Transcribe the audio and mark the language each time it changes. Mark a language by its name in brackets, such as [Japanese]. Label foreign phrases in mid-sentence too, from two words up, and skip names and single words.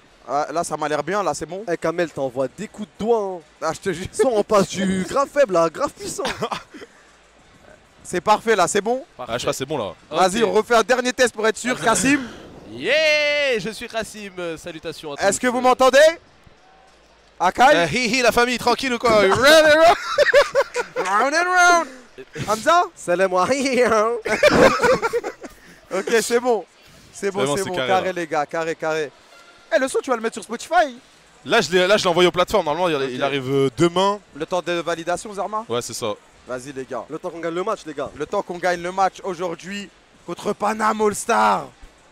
[French] Ah, là, ça m'a l'air bien, là, c'est bon. Eh, Kamel, t'envoies des coups de doigt, hein! Ah, je te jure. Son, on passe du grave faible à grave puissant! C'est parfait, là, c'est bon. Ah, je crois que c'est bon là. Vas-y, on refait un dernier test pour être sûr. Kassim, Yeah! Je suis Rassim, salutations à tous. est-ce que vous m'entendez? Akai? Hi hi, la famille, tranquille ou quoi? [English] Round and round. Hamza? [Arabic] Salam alaikum! [French] Ok, c'est bon. C'est bon, c'est bon. carré, Carré, là. les gars, carré. Eh, le son, tu vas le mettre sur Spotify? Là, je l'ai envoyé aux plateformes. Normalement, il arrive demain. Le temps de validation, Zarma? Ouais, c'est ça. Vas-y, les gars. Le temps qu'on gagne le match, les gars! Le temps qu'on gagne le match aujourd'hui contre Paname All Star.